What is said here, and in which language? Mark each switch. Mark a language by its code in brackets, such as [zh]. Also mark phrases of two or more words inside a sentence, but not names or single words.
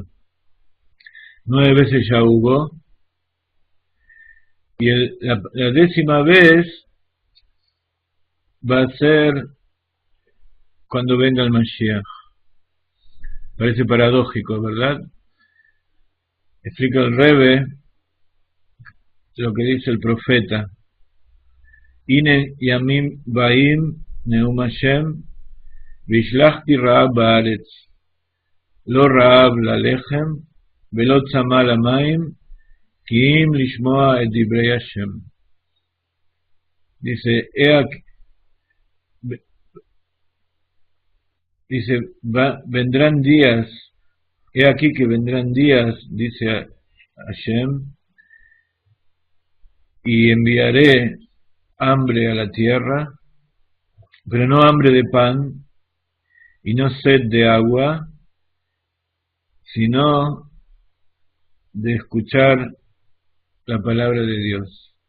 [es] 9 veces ya hubo, y la 10ª vez va a ser cuando venga el Mashiach. Parece paradójico, ¿verdad? Explica el Rebbe lo que dice el profeta. [he] הנה ימים באים נאם השם והשלחתי רעב בארץ לא רעב ללחם ולא צמא למים כי אם לשמוע את דברי השם. [es] Dice, vendrán días, he aquí que vendrán días, dice Hashem, y enviaré hambre a la tierra, pero no hambre de pan, y no sed de agua, sino de escuchar la palabra de Dios.